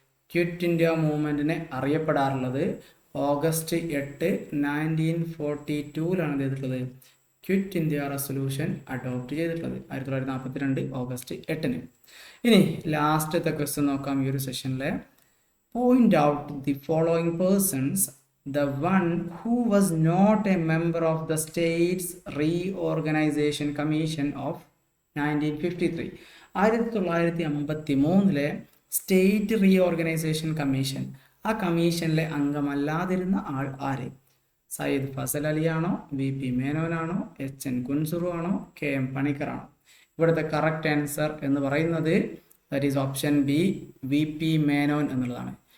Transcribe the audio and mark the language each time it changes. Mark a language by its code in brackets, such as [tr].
[ml] Quit India മൂവ്മെൻറ്റിനെ അറിയപ്പെടാറുള്ളത്. August 8, 1942 ചെയ്തിട്ടുള്ളത് quit India resolution adopt ചെയ്തിട്ടുള്ളത് 1942 August 8. ഇനി ലാസ്റ്റത്തെ ക്വസ്റ്റ്യൻ നോക്കാം ഈ ഒരു സെഷനിലെ. [en] Point out the following persons the one who was not a member of the States Reorganization Commission of 1953. [ml] 1953 state reorganisation commission, ആ കമ്മീഷനിലെ അംഗമല്ലാതിരുന്ന ആൾ ആര്? Sayyid Fasal അലിയാണോ, VP മേനോനാണോ, HN Kunzru ആണോ, KM പണിക്കറാണോ? ഇവിടുത്തെ കറക്റ്റ് ആൻസർ എന്ന് പറയുന്നത് [en] that is option B, [ml] VP Menon എന്നുള്ളതാണ്.